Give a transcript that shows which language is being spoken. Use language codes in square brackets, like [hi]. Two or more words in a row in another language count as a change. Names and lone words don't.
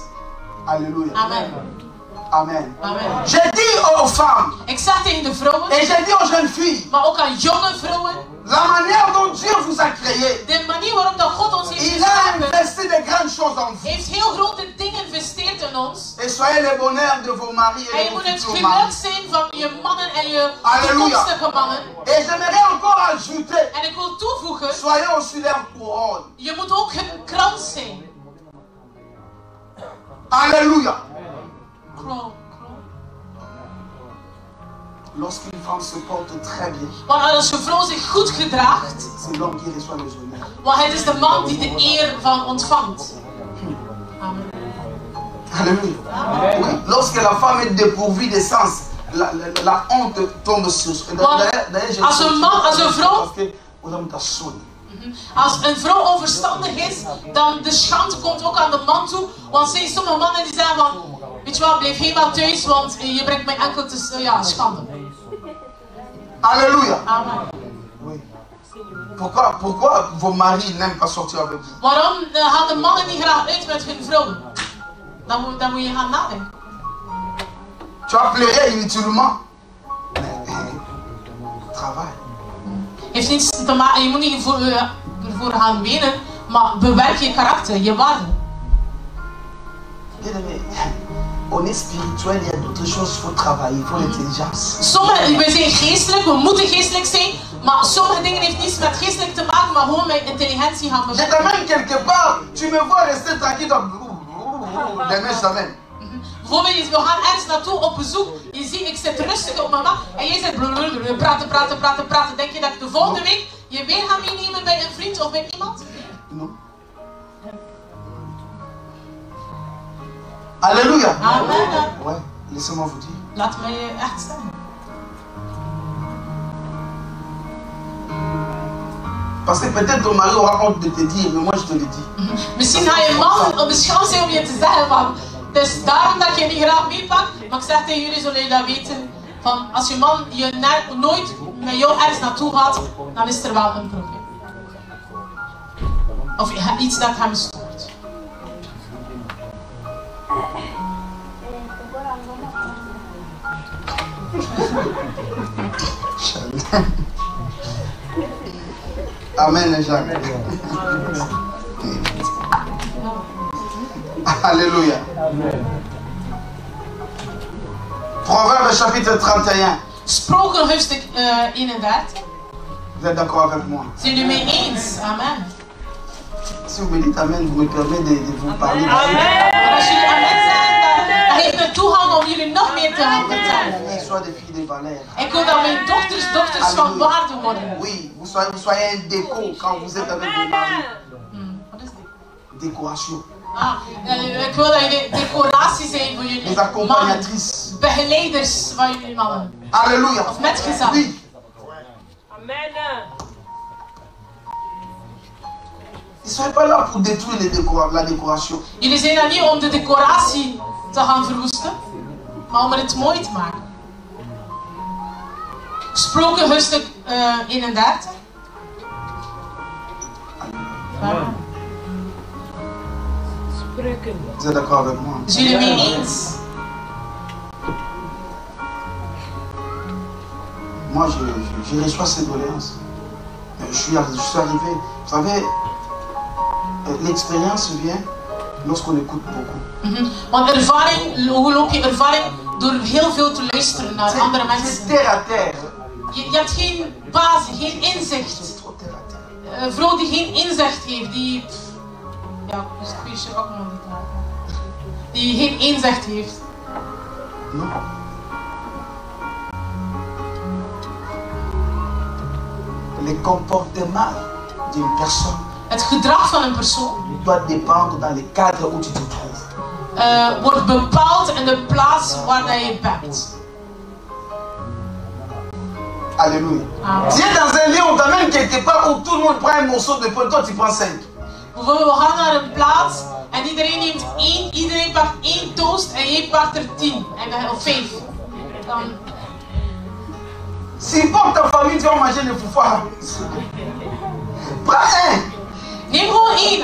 [fr] Alléluia. Amen. Amen. Amen. J'ai dit aux femmes. [nl] Ik zeg tegen de vrouwen. [fr] Et j'ai dit aux jeunes filles. [nl] Maar ook aan jonge vrouwen. [fr] La manière dont Dieu vous a créé. [nl] De manier waarop dat God ons heeft [fr] Il a [nl] geschapen. [fr] investi de grandes choses en vous. [nl] Heeft heel grote dingen geïnvesteerd in ons. [fr] Et soyez le bonheur de vos maris [nl] En [fr] et [nl] je [fr] de [nl] moet [fr] vos [nl] het [fr] futurs [nl] geluk [fr] maris. [nl] zijn van je mannen en je [fr] Alléluia. [nl] toekomstige mannen. [fr] Et j'aimerais encore ajouter. [nl] En ik wil toevoegen. [fr] Soyez aussi leur couronne. [nl] Je moet ook hun krans zijn. [fr] Alléluia. [nl] Kroon. [fr] Lorsqu'une femme se porte très bien, [nl] Want als een vrouw zich goed gedraagt, [fr] c'est l'homme qui reçoit les honneurs. [nl] want het is de man die de eer van ontvangt. [fr] Amen. Alléluia. Oui. Lorsque la femme est dépourvue de sens, la honte tombe sur. D'ailleurs, [nl] als een man, als een vrouw. [fr] Parce que vous avez ta sonne. [nl] Als een vrouw onverstandig is, dan de schande komt ook aan de man toe. Want er zijn sommige mannen die zeggen van, weet je wat, blijf helemaal thuis, want je brengt mij enkel te schande. [fr] Alléluia. Amen. Oui. Pourquoi vos maris n'aiment pas sortir avec vous? [nl] Waarom gaan de mannen niet graag uit met hun vrouwen? Dan moet je gaan nadenken. [fr] Tu as pleuré inutilement. Travail. [nl] Heeft niets te maken, je moet niet ervoor gaan wenen, maar bewerk je karakter, je waarde. [fr] On est spirituel, il y a d'autres choses, il faut travailler, il faut l'intelligence. [nl] We zijn geestelijk, we moeten geestelijk zijn, maar sommige dingen heeft niets met geestelijk te maken, maar gewoon met intelligentie gaan [fr] Je [nl] bewerken. [fr] t'amène quelque part, tu me vois rester tranquille, demain je t'amène. [nl] Bijvoorbeeld, we gaan ergens naartoe op bezoek, je ziet ik zit rustig op mijn mat en jij zit praten. Denk je dat ik de volgende week je weer ga meenemen bij een vriend of bij iemand? [fr] Non. Alléluia. Amen. Ouais, laissez-moi vous dire. [nl] Laat mij echt zeggen. [fr] Parce que peut-être ton mari aura honte de te dire, mais moi je te le dis. [nl] Misschien ga je man op de schans zijn om je te zeggen van, het is daarom dat je niet graag meepakt, maar ik zeg tegen jullie, zullen jullie dat weten, van als je man je nooit met jou ergens naartoe gaat, dan is er wel een probleem. Of iets dat hem stoort. [fr] Amen, Jacques. Alléluia. Proverbe chapitre 31. [nl] Sproken hoofdstuk 31. [fr] Vous êtes d'accord avec moi? [nl] Zijn jullie mee eens? [fr] Amen. Si vous me dites Amen, vous me permettez de vous parler. Amen. [nl] Als jullie amen zeggen, dan geef me toegang om jullie nog meer te gaan vertellen. [fr] Sois des filles de valeur. [nl] Ik wil dat mijn dochters van waarde worden. [fr] Oui, vous soyez un déco quand vous êtes avec vos maris. [nl] Wat is dit? [fr] Décoration. [nl] Ik wil dat jullie decoratie zijn voor jullie [fr] Les accompagnatrices. [nl] mannen. Begeleiders van jullie mannen. [fr] Alléluia. [nl] Of metgezant. [fr] Oui. Amen. Ils ne sont pas là pour détruire la décoration. [nl] Jullie zijn er niet om de decoratie te gaan verwoesten, maar om het mooi te maken. Sproken hoofdstuk 31. [fr] Vous êtes d'accord avec moi? [nl] Zijn jullie mee eens? [fr] Moi, je reçois ces doléances. Je suis arrivé. Vous savez, l'expérience vient lorsqu'on écoute beaucoup. [nl] Want ervaring, hoe loop je ervaring? Door heel veel te luisteren naar andere [fr] C'est [nl] mensen. [fr] terre à terre. [nl] Je hebt geen basis, geen inzicht. [fr] C'est trop terre à terre. [nl] Een vrouw die geen inzicht heeft, die... Ja, dus kun je ook nog niet maken. Die geen inzicht heeft. [fr] Non. Le comportement d'une personne [nl] Het gedrag van een persoon [fr] doit dépendre dans le cadre où tu te trouves. [nl] wordt bepaald in de plaats waar dat je bent. [fr] Alléluia. Amen. Tu es dans un lieu où tu t'amènes quelque part où tout le monde prend un morceau de pain, toi tu prends 5. [nl] Bijvoorbeeld, we gaan naar een plaats en iedereen pakt 1 toast en jij pakt er 10 of 5. Dan... [fr] Si pour ta famille tu vas manger le foufouard, prends un. [nl] Neem gewoon één.